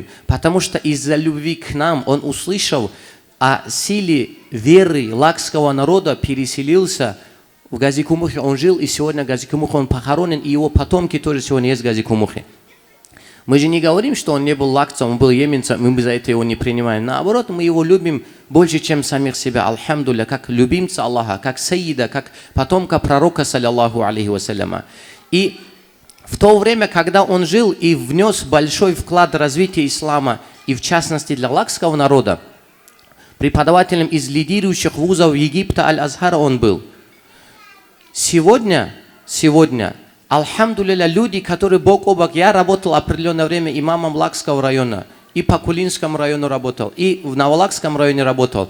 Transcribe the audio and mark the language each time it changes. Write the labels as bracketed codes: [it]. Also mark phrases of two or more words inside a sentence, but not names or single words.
[ru] Потому что из-за любви к нам он услышал о силе веры лакского народа, переселился в Газикумухе, он жил, и сегодня Газикумух он похоронен, и его потомки тоже сегодня есть в Газикумухе. Мы же не говорим, что он не был лакцем, он был йеменцем, и мы за это его не принимаем. Наоборот, мы его любим больше, чем самих себя. Альхамдулля, как любимца Аллаха, как саида, как потомка пророка, [ar] صلى الله عليه وسلم. [ru] И в то время, когда он жил и внес большой вклад в развитие ислама, и в частности для лакского народа, преподавателем из лидирующих вузов Египта Аль-Азхара он был. Сегодня, альхамдулилля, люди, которые бок о бок, я работал определенное время имамом Лакского района, и по Кулинскому району работал, и в Новолакском районе работал.